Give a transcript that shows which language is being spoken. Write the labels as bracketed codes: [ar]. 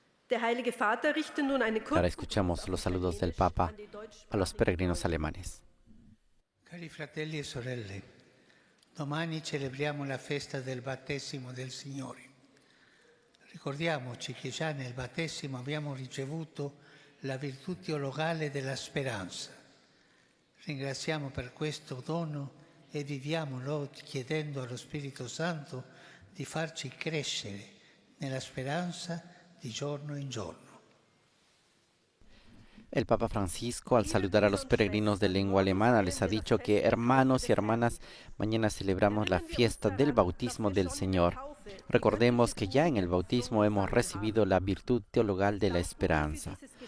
[es] Ahora escuchamos los saludos del Papa a los peregrinos alemanes. [it] Cari fratelli e sorelle, domani celebriamo la festa del battesimo del Signore. Ricordiamoci che già nel battesimo abbiamo ricevuto la virtù teologale della speranza. Ringraziamo per questo dono e viviamolo chiedendo allo Spirito Santo di farci crescere nella speranza di giorno in giorno. [es] El Papa Francisco, al saludar a los peregrinos de lengua alemana, les ha dicho que hermanos y hermanas, mañana celebramos la fiesta del bautismo del Señor. Recordemos que ya en el bautismo hemos recibido la virtud teologal de la esperanza.